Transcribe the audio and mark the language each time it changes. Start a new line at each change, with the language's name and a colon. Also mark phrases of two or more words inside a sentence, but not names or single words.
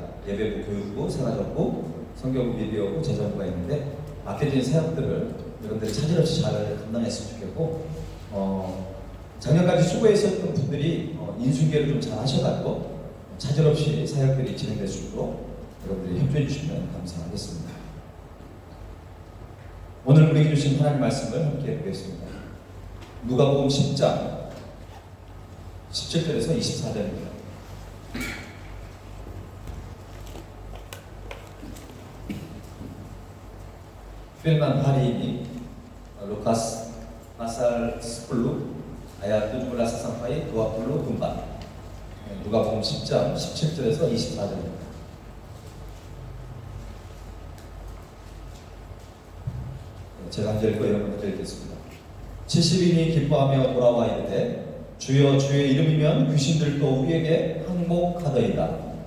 Korean: 예배부, 교육부, 생활정부, 성경부, 미디어부, 재정부가 있는데 맡겨진 사역들을 여러분들이 차질없이 잘 감당했으면 좋겠고 작년까지 수고했었던 분들이 인수인계를 좀 잘 하셔가지고 차질없이 사역들이 진행될 수 있도록 여러분들이 협조해 주시면 감사하겠습니다. 오늘 우리에게 주신 하나님 말씀을 함께 보겠습니다. 누가복음 10장 17절에서 24절입니다.
Indonesian: Firman hari ini Lukas pasal 10 ayat 17 sampai 24.
Korean: 누가복음 10장 17절에서 24절입니다. 제가 한 절 읽고 여러분 한 절 읽겠습니다. 70인이 기뻐하며 돌아와 이르되 주여 주의 이름이면 귀신들도 우리에게 항복하더이다.